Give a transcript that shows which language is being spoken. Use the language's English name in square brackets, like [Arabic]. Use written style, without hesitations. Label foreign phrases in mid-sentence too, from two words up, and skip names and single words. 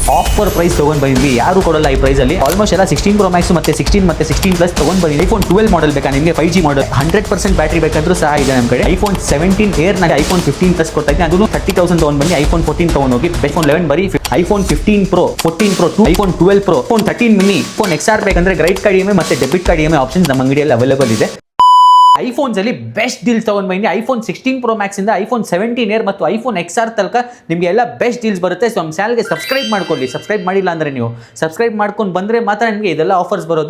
[English] offer price [Kannada] ತೊಗೊಂಡು ಬಂದಿದ್ವಿ, ಯಾರು ಕೊಡಲ್ಲ ಈ ಪ್ರೈಸಲ್ಲಿ. ಆಲ್ಮೋಸ್ಟ್ ಎಲ್ಲ 16 Pro Max ಮತ್ತೆ 16 ಮತ್ತೆ 16 ಪ್ಲಸ್ ತೊಗೊಂಡು ಬಂದಿದ್ದೀವಿ. iPhone 12 ಮಾಡಲ್ ಬೇಕಾ ನಿಮಗೆ, 5G ಮಾಡಲ್ 100% ಬ್ಯಾಟ್ರಿ ಬೇಕಂದ್ರೂ ಸಹ ಇದೆ ನಮ್ಮ ಕಡೆ. iPhone 17 Air ನಲ್ಲಿ iPhone 15 ಪ್ಲಸ್ ಕೊಡ್ತಾ ಇದ್ದೀನಿ, ಅದನ್ನು 30,000 ತೊಗೊಂಡು ಬನ್ನಿ. iPhone 14 ತೊಗೊಂಡು ಹೋಗಿ. iPhone 11 ಬರೀ iPhone 15 Pro, 14 Pro 2, iPhone 12 Pro, iPhone 13 mini, iPhone XR ಬೇಕಂದ್ರೆ [English] credit card EMI [Kannada] ಮತ್ತೆ [English] debit card EMI options [Kannada] ನಮ್ಮ ಅಂಗಡಿಯಲ್ಲಿ ಅವೈಲೇಬಲ್ ಇದೆ. ಐಫೋನ್ಸ್ ಅಲ್ಲಿ [English] best deals [Kannada] ತಗೊಂಡು ಬನ್ನಿ. iPhone 16 Pro Max ಇಂದ iPhone 17 Air ಮತ್ತು iPhone XR ತನಕ ನಿಮಗೆ ಎಲ್ಲ [English] best deals [Kannada] ಬರುತ್ತೆ. ಸೊ ನಮ್ಮ ಚಾನಲ್ಗೆ ಸಬ್ಸ್ಕ್ರೈಬ್ ಮಾಡ್ಕೊಳ್ಳಿ. ಸಬ್ಸ್ಕ್ರೈಬ್ ಮಾಡಿಲ್ಲ ಅಂದರೆ ನೀವು ಸಬ್ಸ್ಕ್ರೈಬ್ ಮಾಡ್ಕೊಂಡು ಬಂದರೆ ಮಾತ್ರ ನಿಮಗೆ ಇದೆಲ್ಲ ಆಫರ್ಸ್ ಬರೋದು.